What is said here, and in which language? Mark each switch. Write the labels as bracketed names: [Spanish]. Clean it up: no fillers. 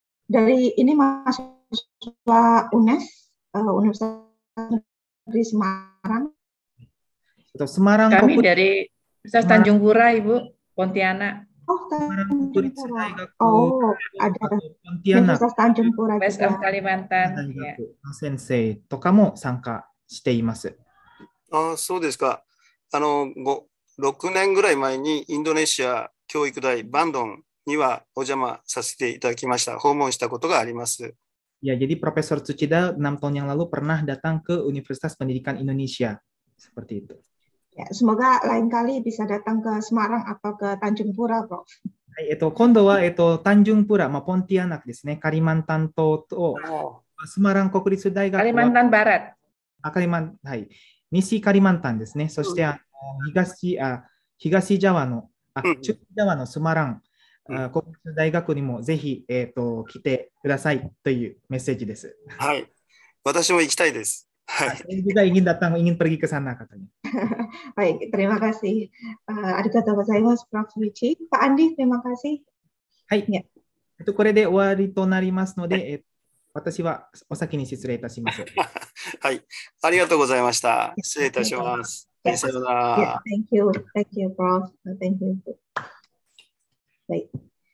[Indonesian] Dari ini mahasiswa UNES, Universitas di Semarang. Semarang. Kami dari Universitas Tanjung Pura, Ibu, Pontianak. Oh, Tanjung Pura. Oh, ada Universitas Tanjung Pura juga. Kalimantan. [Japanese] Sensei とかも参加しています。そうですか。 6年ぐらい前にインドネシア教育大バンドンにはお邪魔させていただきました。訪問したことがあります。 [Indonesian] Ya, jadi Profesor Tsuchida 6 tahun yang lalu pernah datang ke Universitas Pendidikan Indonesia. Seperti itu. Ya, semoga lain kali bisa datang ke Semarang atau ke Tanjung Pura, Prof. [Japanese] はい、今度は、Tanjung Pura、ポンティアナクですね。カリマンタン島とスマラン国立大学。カリマンタンバラッ。はい。西カリマンタンですね。そして、東ジャワの、中ジャワのスマラン、国立大学にもぜひ、来てくださいというメッセージです。はい。私も行きたいです。 [Indonesian] Saya juga ingin datang, ingin pergi ke sana katanya. Baik, terima kasih. [Japanese] Arigatou gozaimasu, [Indonesian] Prof. Michi. Pak Andi, terima kasih. [Japanese] はい。これで終わりとなりますので、私はお先に失礼いたします。はい。ありがとうございました。失礼いたします。さようなら。 [English] Thank you. Thank you, Prof. Thank you. Baik.